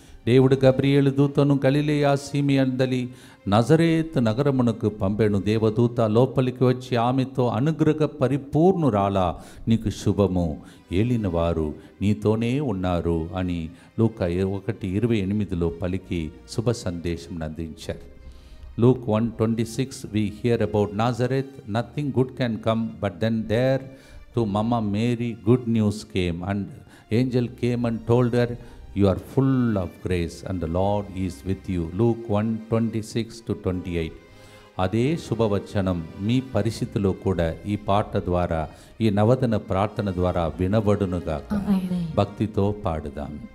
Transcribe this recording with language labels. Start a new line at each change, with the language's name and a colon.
Telugu: దేవుడు గబ్రియేలు దూతను గలిలయ సీమయందలి నజరేత్ నగరమునకు పంపెను. దేవదూత లోపలికి వచ్చి ఆమెతో, అనుగ్రహ పరిపూర్ణురాలా, నీకు శుభము, ఏలిన వారు నీతోనే ఉన్నారు అని లూకా 1:28లో పలికి శుభ సందేశం అందించారు.
English: Luke 1:26 we hear about Nazareth, nothing good can come, but then there to Mama Mary good news came, and angel came and told her, you are full of grace and the Lord is with you. Luke 1:26-28.
Telugu: అదే శుభవచనం మీ పరిస్థితిలో కూడా ఈ పాట ద్వారా, ఈ నవదన ప్రార్థన ద్వారా వినబడునుగాక. భక్తితో పాడుదాం.